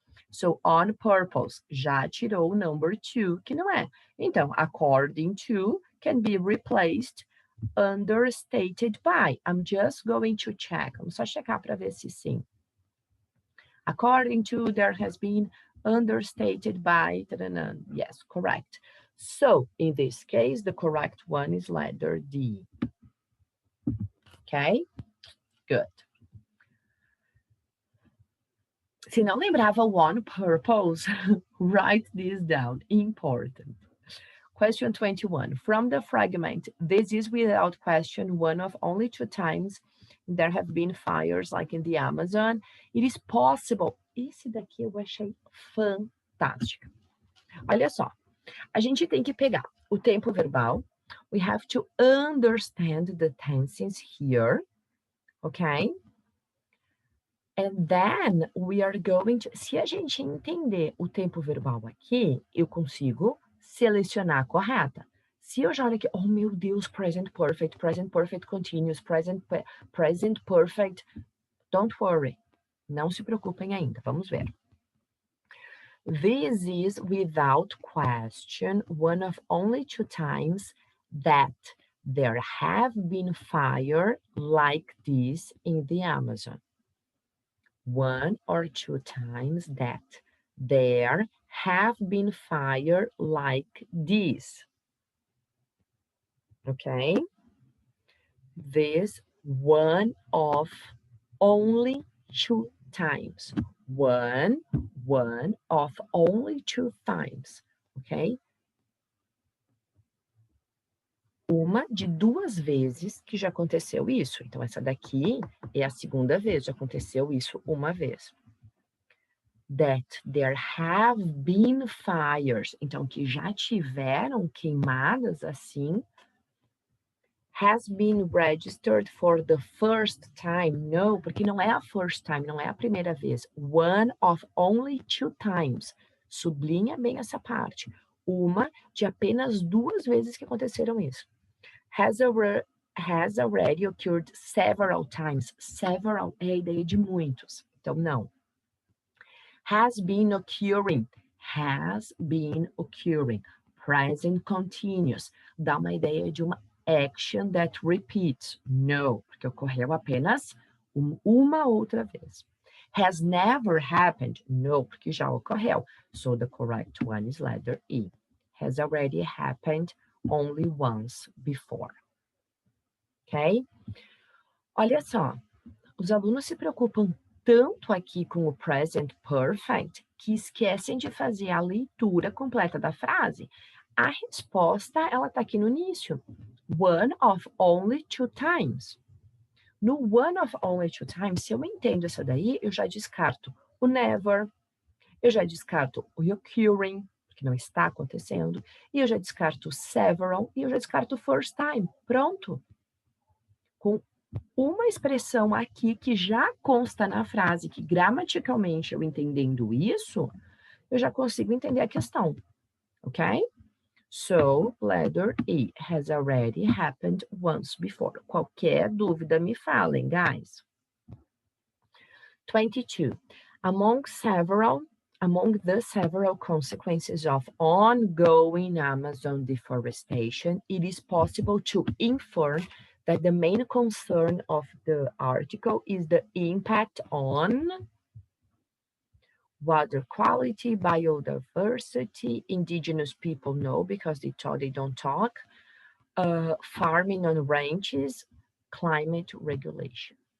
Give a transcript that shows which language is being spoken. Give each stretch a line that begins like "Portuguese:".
English: So, on purpose,
Portuguese: já tirou o
English: number two,
Portuguese: que não é.
English: Então, according to can be replaced understated by. I'm just going to check.
Portuguese: Vamos só checar para ver se sim.
English: According to, there has been understated by. Yes, correct. So, in this case, the correct one is letter D. Okay? Good.
Portuguese: Se não lembrava
English: one purpose, write this down. Important. Question 21. From the fragment, this is without question one of only two times there have been fires like in the Amazon. It is possible.
Portuguese: Esse daqui eu achei fantástico. Olha só, a gente tem que pegar o tempo verbal.
English: We have to understand the tenses here, okay? And then we are going to...
Portuguese: Se a gente entender o tempo verbal aqui, eu consigo selecionar a correta. Se eu já olho aqui, oh meu Deus, present perfect continuous, present perfect,
English: don't worry.
Portuguese: Não se preocupem ainda, vamos ver.
English: This is without question one of only two times that there have been fire like this in the Amazon. One or two times that there have been fire like this. Okay? This one of only two times. One of only two times. Ok?
Portuguese: Uma de duas vezes que já aconteceu isso. Então, essa daqui é a segunda vez, já aconteceu isso uma vez.
English: That there have been fires.
Portuguese: Então, que já tiveram queimadas assim.
English: Has been registered for the first time.
Portuguese: No, porque não é a first time, não é a primeira vez.
English: One of only two times.
Portuguese: Sublinha bem essa parte. Uma de apenas duas vezes que aconteceram isso.
English: Has already occurred several times.
Portuguese: Several é a ideia de muitos. Então, não.
English: Has been occurring. Has been occurring. Present continuous.
Portuguese: Dá uma ideia de uma
English: action that repeats.
Portuguese: No, porque ocorreu apenas uma outra vez.
English: Has never happened. No,
Portuguese: porque já ocorreu.
English: So the correct one is letter E. Has already happened only once before. Ok?
Portuguese: Olha só, os alunos se preocupam tanto aqui com o present perfect que esquecem de fazer a leitura completa da frase. A resposta, ela está aqui no início.
English: one of only 2 times. No one of only 2 times,
Portuguese: se eu entendo essa daí, eu já descarto o never, eu já descarto o occurring, que não está acontecendo, e eu já descarto several, e eu já descarto first time. Pronto. Com uma expressão aqui que já consta na frase, que gramaticalmente eu entendendo isso, eu já consigo entender a questão, ok?
English: So, letter E has already happened once before.
Portuguese: Qualquer dúvida me falem, guys. 22.
English: Among the several consequences of ongoing Amazon deforestation, it is possible to infer that the main concern of the article is the impact on water quality, biodiversity, indigenous people know because they don't talk, farming on ranches, climate regulation.